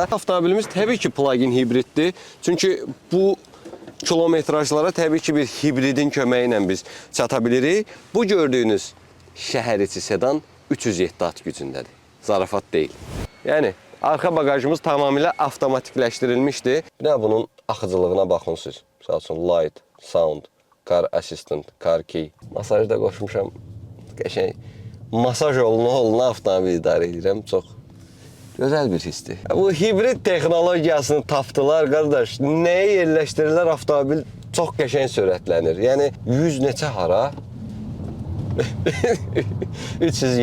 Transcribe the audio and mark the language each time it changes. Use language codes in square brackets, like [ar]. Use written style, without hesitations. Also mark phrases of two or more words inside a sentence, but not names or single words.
[az] Avtomobilimiz təbii ki plug-in hibriddir. Çünki bu kilometrajlara təbii ki bir hibridin köməyi ilə biz çata bilirik. Bu gördüyünüz şəhər içi sedan 307 at gücündədir. Zarafat deyil. Yəni arxa bagajımız tamamilə avtomatikləşdirilmişdir. Bir də bunun axıcılığına baxın siz. Məsəl üçün [en] light, sound, car assistant, car key. [az] Masaj da qoşmuşam. Qəşəng masaj oluna avtomobil idarə edirəm. Çox gözəl bir hissdir. Bu hibrid texnologiyasını tapdılar, qardaş. Nəyə yerləşdirirlər, avtomobil çox qəşəng sürətlənir. Yəni 100 neçə hara? 307 hara.